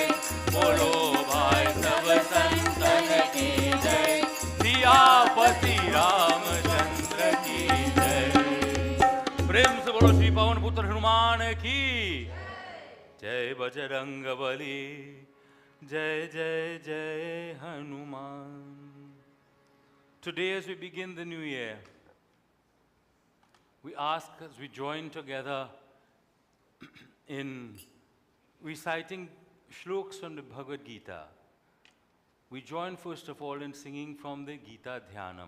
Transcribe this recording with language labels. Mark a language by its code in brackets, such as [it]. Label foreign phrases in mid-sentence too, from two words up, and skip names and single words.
[hi] बोलो भाई सब संतन की जय, सियापति रामचंद्र की जय। प्रेम से बोलो श्री पवन पुत्र हनुमान की जय। बजरंग बली, जय जय जय हनुमान। [en] Today as we begin the new year, we ask as we join together in reciting shlokas from the Bhagavad Gita. We join first of all in singing from the Gita Dhyanam.